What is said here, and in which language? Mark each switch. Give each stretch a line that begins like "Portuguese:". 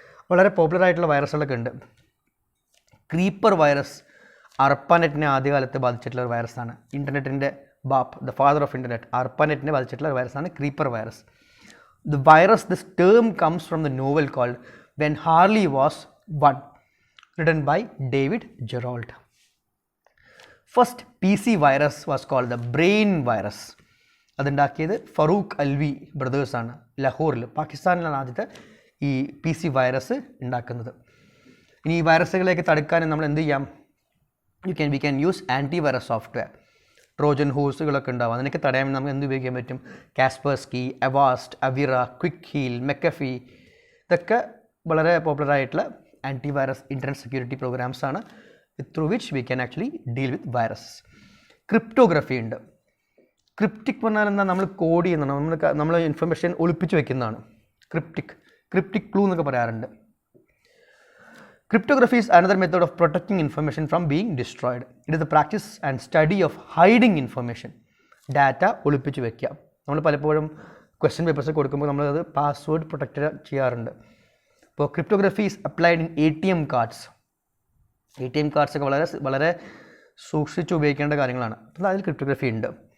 Malayalam: വളരെ പോപ്പുലർ ആയിട്ടുള്ള വൈറസുകളൊക്കെ ഉണ്ട്. ക്രീപ്പർ വൈറസ് അർപ്പാനെറ്റിനെ ആദ്യകാലത്ത് ബാധിച്ചിട്ടുള്ള ഒരു വൈറസാണ്. ഇൻ്റർനെറ്റിൻ്റെ
English: the father of internet,
Malayalam: അർപ്പാനെറ്റിനെ ബാധിച്ചിട്ടുള്ള ഒരു വൈറസാണ് creeper virus.
English: This term comes from the novel called when Harlie was one, written by David Gerald. First PC virus was called the brain virus.
Malayalam: അതുണ്ടാക്കിയത് Farooq Alvi ബ്രദേഴ്സാണ്, ലഹോറിൽ, പാകിസ്ഥാനിലാണ് ആദ്യത്തെ ഈ PC virus ഉണ്ടാക്കുന്നത്. ഇനി ഈ വൈറസുകളെയൊക്കെ തടുക്കാൻ നമ്മൾ എന്ത് ചെയ്യാം?
English: We can use antivirus software.
Malayalam: Trojan ഹോഴ്സുകളൊക്കെ ഉണ്ടാവും, അതിനൊക്കെ തടയാൻ നമുക്ക് എന്ത് ഉപയോഗിക്കാൻ പറ്റും? കാസ്പേർസ്കി, അവാസ്റ്റ്, അവിറ, ക്വിക്ക് ഹീൽ, മെക്കഫി, ഇതൊക്കെ വളരെ പോപ്പുലർ ആയിട്ടുള്ള ആൻറ്റിവൈറസ് ഇൻ്റർനെറ്റ് സെക്യൂരിറ്റി പ്രോഗ്രാംസ് ആണ്,
English: Through which we can actually deal with viruses.
Malayalam: Cryptography ഉണ്ട്. ക്രിപ്റ്റിക് പറഞ്ഞാൽ എന്താ? നമ്മൾ കോഡ് ചെയ്യുന്നതാണ്, നമ്മൾ ഇൻഫർമേഷൻ ഒളിപ്പിച്ച് വെക്കുന്നതാണ്. ക്രിപ്റ്റിക് ക്ലൂ എന്നൊക്കെ പറയാറുണ്ട്.
English: Cryptography is another method of protecting information from being destroyed. It is the practice and study of hiding information.
Malayalam: Data ഒളിപ്പിച്ച് വെക്കുക. നമ്മൾ പലപ്പോഴും ക്വസ്റ്റ്യൻ പേപ്പേഴ്സ് കൊടുക്കുമ്പോൾ നമ്മളത് പാസ്വേഡ് പ്രൊട്ടക്റ്റ് ചെയ്യാറുണ്ട്. ഇപ്പോൾ
English: Cryptography is applied in ATM cards.
Malayalam: ATM cards ഒക്കെ വളരെ സൂക്ഷിച്ച് ഉപയോഗിക്കേണ്ട കാര്യങ്ങളാണ്. അപ്പോൾ അതിൽ ക്രിപ്റ്റോഗ്രഫി ഉണ്ട്.